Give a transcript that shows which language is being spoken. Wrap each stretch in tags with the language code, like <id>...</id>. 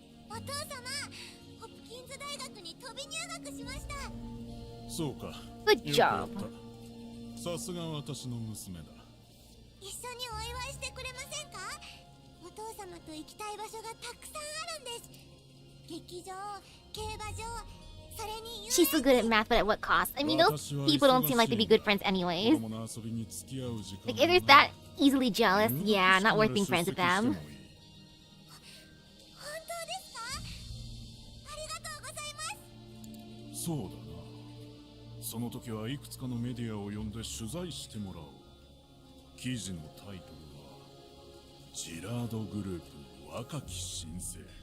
<ja>お父様、ホプキンズ大学に飛び入学しました。そうか。</ja> <en>Good</en> <ja>よくやった。さすが私の娘だ。一緒にお祝いしてくれませんか？お父様と行きたい場所がたくさんあるんです。劇場、競馬場、それに</ja> <en>She's so good at math, but at what cost? I mean, those people don't seem like to be good friends anyways.</en> <ja>子供の遊びに付き合う時間</ja> <en>Like, if they're that easily jealous, yeah, not worth being friends with them.</en> <ja>本当ですか？ありがとうございます。そうだな。その時はいくつかのメディアを呼んで取材してもらおう。記事のタイトルはジラードグループの若き新星。</ja>